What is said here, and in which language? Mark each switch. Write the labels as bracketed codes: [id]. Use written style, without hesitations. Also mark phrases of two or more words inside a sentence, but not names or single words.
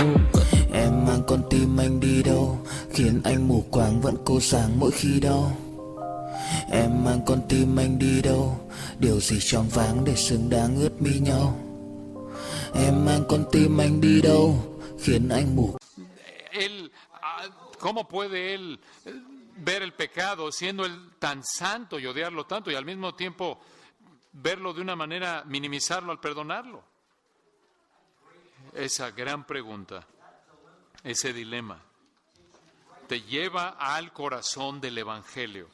[vi] Em mang con tim anh đi đâu, khiến anh mù quáng vẫn cố sáng mỗi khi đau. Em mang con tim anh đi đâu, điều gì choáng váng để xứng đáng ướt mi nhau. Em mang con tim anh đi đâu, khiến anh mù. [es] Él, ¿cómo puede él ver el pecado siendo él tan santo y odiarlo tanto y al mismo tiempo verlo de una manera, minimizarlo al perdonarlo? Esa gran pregunta, ese dilema, te lleva al corazón del Evangelio.